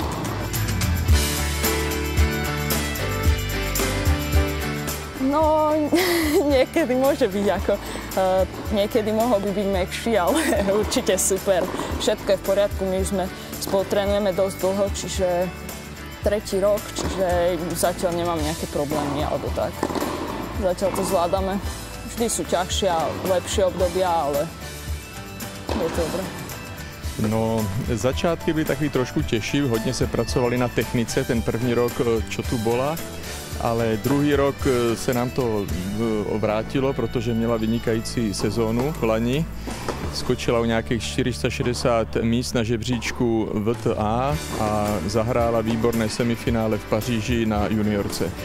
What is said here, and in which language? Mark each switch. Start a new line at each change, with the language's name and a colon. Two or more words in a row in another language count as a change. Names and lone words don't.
Slovak: No, niekedy môže byť ako, niekedy mohol by byť mäkší, ale určite super. Všetko je v poriadku, my už spolu trénujeme dosť dlho, čiže 3. rok, čiže zatiaľ nemám nejaké problémy alebo tak. Zatiaľ to zvládame. Vždy sú ťažšie a lepšie obdobia, ale je to dobré.
Czech: No, začátky byly takový trošku těžší, hodně se pracovali na technice, ten první rok,
Slovak: čo tu bola.
Czech: Ale druhý rok se nám to vrátilo, protože měla vynikající sezónu v lani. Skočila o nějakých 460 míst na žebříčku VTA a zahrála výborné semifinále v Paříži na juniorce.